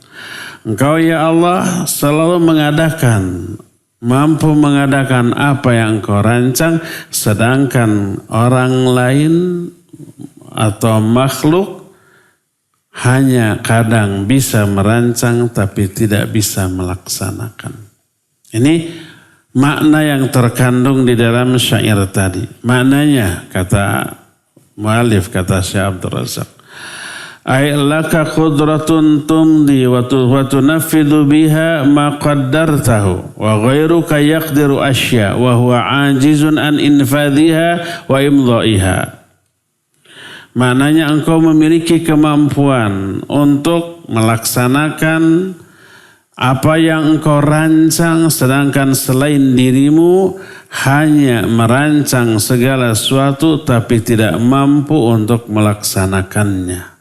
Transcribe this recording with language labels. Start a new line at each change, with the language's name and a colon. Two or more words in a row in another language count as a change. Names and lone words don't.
Indonesian: Engkau ya Allah selalu mengadakan, mampu mengadakan apa yang engkau rancang, sedangkan orang lain atau makhluk hanya kadang bisa merancang tapi tidak bisa melaksanakan. Ini makna yang terkandung di dalam syair tadi. Maknanya kata mu'allif, kata Syekh Abdul Razak,
Arabic: أي لك قدرة تمضي وتنفذ بها ما قدرته وغيرك يقدر الأشياء وهو عاجز عن إنفاذها وإمضائها.
Indonesian: Maknanya engkau memiliki kemampuan untuk melaksanakan apa yang engkau rancang, sedangkan selain dirimu hanya merancang segala sesuatu tapi tidak mampu untuk melaksanakannya.